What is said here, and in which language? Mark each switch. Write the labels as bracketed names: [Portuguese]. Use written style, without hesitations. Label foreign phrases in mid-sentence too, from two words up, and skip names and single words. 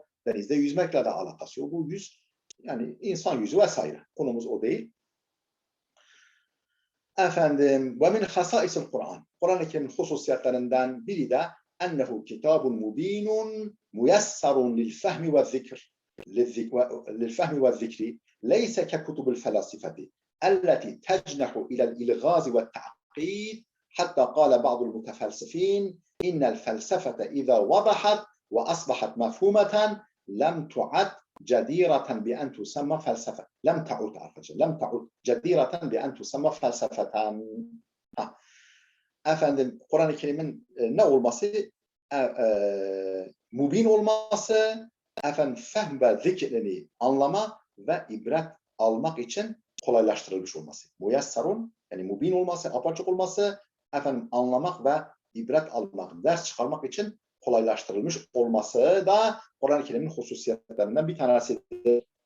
[Turkish] Denizde yüzmekle de alakası yok. Bu yüz yani insan yüzü vesaire. Konumuz o değil. [Arabic] ومن خصائص القرآن. [Turkish] Kur'an-ı Kerim'in hususiyetlerinden biri de [Arabic] أنه كتاب مبين ميسر للفهم والذكر. للفهم والذكر ليس ككتب الفلاسفة التي تجنح إلى الإلغاز والتعقيد حتى قال بعض المتفلسفين إن الفلسفة إذا وضحت وأصبحت مفهومة لم تعد جديرة بأن تسمى فلسفة. لم تعد جديرة بأن تسمى فلسفة. [Turkish] Kur'an-ı Kerim'in ne olması? Mubin olması, fehm ve zikrini anlama ve ibret almak için kolaylaştırılmış olması. Muyesserun yani mubin olması, apaçık olması, efendim anlamak ve ibret almak, ders çıkarmak için kolaylaştırılmış olması da Kur'an-ı Kerim'in hususiyetlerinden bir tanesidir.